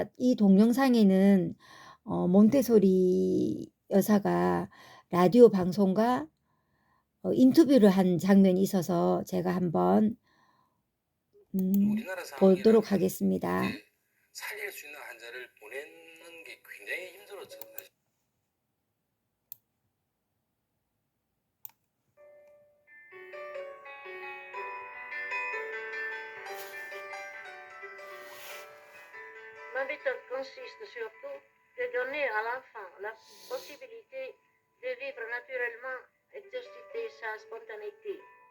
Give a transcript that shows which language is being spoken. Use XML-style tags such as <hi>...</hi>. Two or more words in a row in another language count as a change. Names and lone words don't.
<ko>이 동영상에는 몬테소리 여사가 라디오 방송과 인터뷰를 한 장면이 있어서 제가 한번 우리나라 보도록 상황이라면 하겠습니다. 이제 살릴 수 있는 환자를 보내는 게 굉장히 힘들었죠. 사실.</ko> <fr>Ma méthode consiste surtout de donner à l'enfant la possibilité de vivre naturellement, exercer sa spontanéité.</fr>